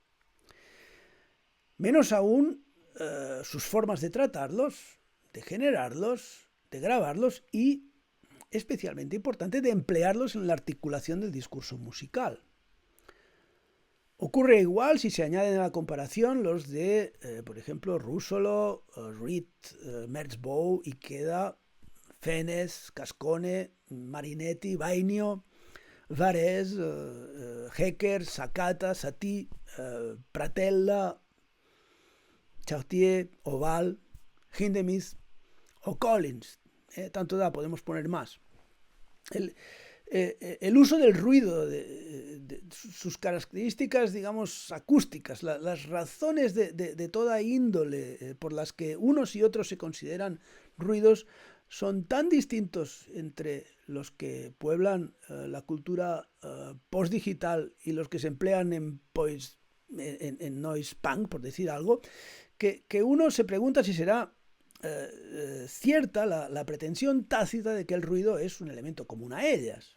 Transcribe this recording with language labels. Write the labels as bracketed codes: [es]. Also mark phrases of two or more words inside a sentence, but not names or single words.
[es] Menos aún sus formas de tratarlos, de generarlos, de grabarlos y, especialmente importante, de emplearlos en la articulación del discurso musical. Ocurre igual si se añaden a la comparación los de, por ejemplo, Russolo, Reed, Merzbow, Ikeda, Fenes, Cascone, Marinetti, Vainio, Varese, Hecker, Sakata, Satie, Pratella, Chartier, Oval, Hindemith o Collins. Tanto da, podemos poner más. El uso del ruido, de sus características, digamos, acústicas, las razones de toda índole por las que unos y otros se consideran ruidos, son tan distintos entre los que pueblan la cultura postdigital y los que se emplean en noise punk, por decir algo, que uno se pregunta si será cierta la pretensión tácita de que el ruido es un elemento común a ellas.